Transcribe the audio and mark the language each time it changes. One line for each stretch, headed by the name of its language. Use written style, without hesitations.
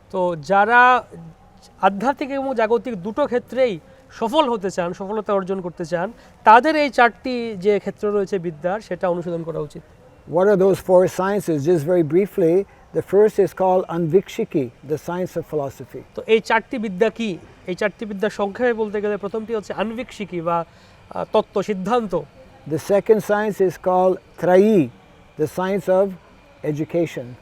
Bangla: তো যারা আধ্যাত্মিক এবং জাগতিক দুটো ক্ষেত্রেই সফল হতে চান, সফলতা অর্জন করতে চান, তাদের এই চারটি যে ক্ষেত্র রয়েছে বিদ্যার, সেটা অনুশীলন করা উচিত।
English: What are those four sciences? Just very briefly, the first is called Anvikshiki, the science of philosophy.
Bangla: তো এই চারটি বিদ্যা কি? এই চারটি বিদ্যা সংক্ষেপে বলতে গেলে প্রথমটি হচ্ছে আনভিক্ষিকি বা তত্ত্ব সিদ্ধান্ত।
English: The second science is called Trayi, the science of education.